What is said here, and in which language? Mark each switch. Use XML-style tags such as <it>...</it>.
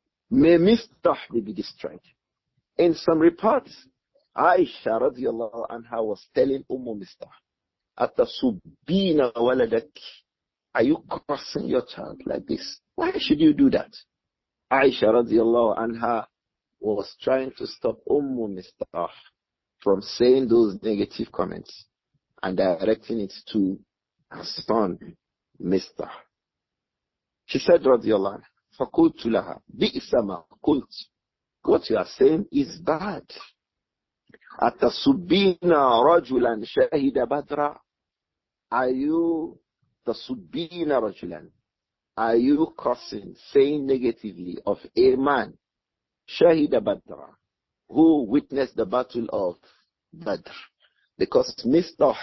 <en>May Mistah be destroyed. In some reports, Āishah radiallahu anha was telling Mistah, Atasubina waladak, are you cursing your child like this? Why should you do that? Āishah radiallahu anha was trying to stop Mistah from saying those negative comments and directing it to her son, Mistah. She said,</en> <ar>radiallahu anha, فَقُلْتُ لَهَا بِئْسَ مَا قُلْتُ.</ar> <en>What you are saying is bad.</en> <ar>أَتَصُبِّينَ رَجُلًا شَهِدَ بَدْرًا.</ar> <en>Are you</en> <ar>تَصُبِّينَ رَجُلًا?</ar> <en>Are you cursing, saying negatively of a man, Shahida Badra, who witnessed the battle of Badr? Because Mr.</en>